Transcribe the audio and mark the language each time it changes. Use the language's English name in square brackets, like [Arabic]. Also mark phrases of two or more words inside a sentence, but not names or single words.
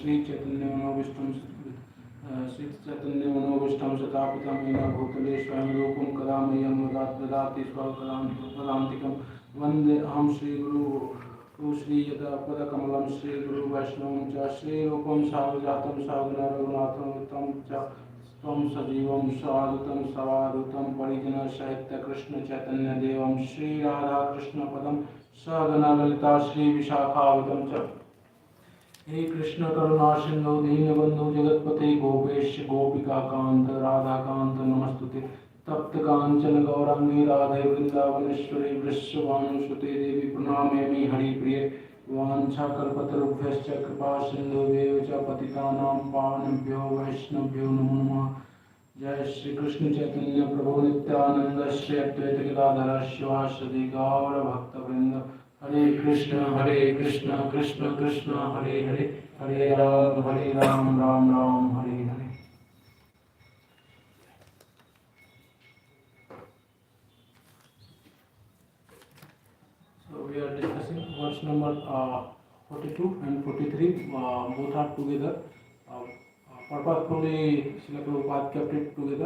[Sanskrit] श्रीचैतन्यमनोभीष्टं स्थापितं येन भूतले स्वयं रूपं कदा मह्यं ददाति स्वपदान्तिकं। वन्देऽहं श्रीगुरुं श्रीयदपदकमलं श्रीगुरुवैष्णवं च श्रीरूपं साग्रजातं साग्र रघुनाथं च त्वं सजीवं साधुतं सवाधुतं परिजन सहित कृष्ण चैतन्य देवं श्रीराधाकृष्णपदं सगण ललिता श्रीविशाखावितं च। हे कृष्ण करुणा सिंधु दीनबंधु जगतपते गोपेश गोपिकाकांत राधाकांत नमस्तुते। तप्त कांचन गौरांगी राधे वृंदावनेश्वरी वृषभानुसुते देवी प्रणमामि हरिप्रिये। वाञ्छाकल्पतरुभ्यश्च कृपा सिन्धुभ्येव च पतितानां पावनेभ्यो वैष्णवेभ्यो नमो नमः। जय श्री कृष्ण चैतन्य प्रभु नित्यानंद श्री अद्वैत गदाधर शिवासादि गौर भक्तवृंद। हरे कृष्ण कृष्ण कृष्ण हरे हरे, हरे राम राम राम हरे हरे। [English] So we are discussing verse number 42 and 43. Both are together. Purposefully, Srila Prabhupada kept it together.